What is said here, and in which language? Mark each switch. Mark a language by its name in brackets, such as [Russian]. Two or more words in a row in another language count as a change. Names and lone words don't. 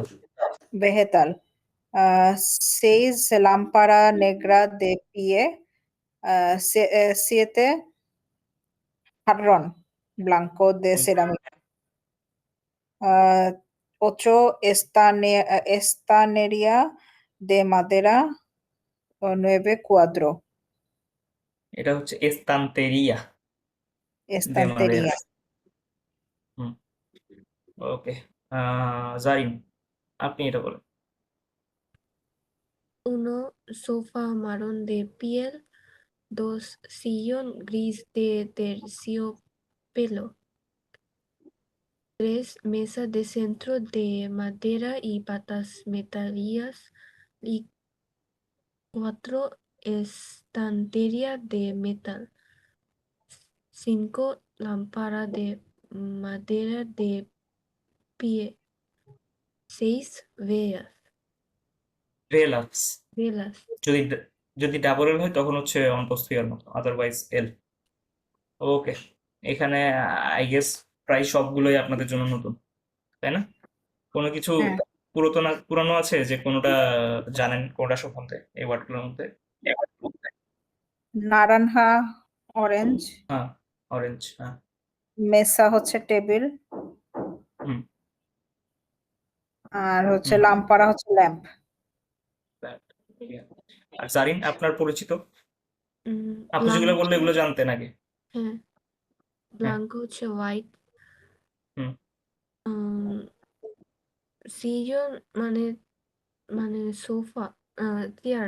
[Spanish] vegetal. 6 lámpara negra de pie. 7 jarrón blanco de cerámica. 8 estanería de madera. 9 cuadro [Bangla] এটা হচ্ছে [Spanish] estantería de madera. estantería. [Bangla] হুম, ওকে, জারিন, আপনি এটা বলেন। [Spanish] 1 sofá marrón de piel, 2 sillón gris de terciopelo, 3 mesa de centro de madera y patas metálicas y 4 estantería de metal, 5 lámpara de madera de pie, 6 ভেলাক্স, velas. [Bangla] যদি যদি ডাবল এল হয় তখন হচ্ছে অন্তস্থিয়ার মতো, আদারওয়াইজ এল। ওকে, এখানে [English] I guess [Bangla] প্রায় সবগুলোই আপনাদের জন্য নতুন, তাই না? কোনো কিছু হ্যাঁ পুরানো আছে যে কোনোটা জানেন, কোনোটা সম্বন্ধে এই ওয়ার্ডগুলোর মধ্যে? নারানহা অরেঞ্জ, হ্যাঁ, অরেঞ্জ, হ্যাঁ। মেসা হচ্ছে টেবিল, হুম, আর হচ্ছে হুম, লাম্পারা হচ্ছে ল্যাম্প। [English] that, yeah. [Bangla] আর জারিন, আপনার পরিচিত, আপনি যেগুলো বললে Blanco, এগুলো জানতেন আগে? হ্যাঁ, হ্যাঁ, blanco হচ্ছে হোয়াইট, হুম, সিজন মানে মানে সোফা, চেয়ার,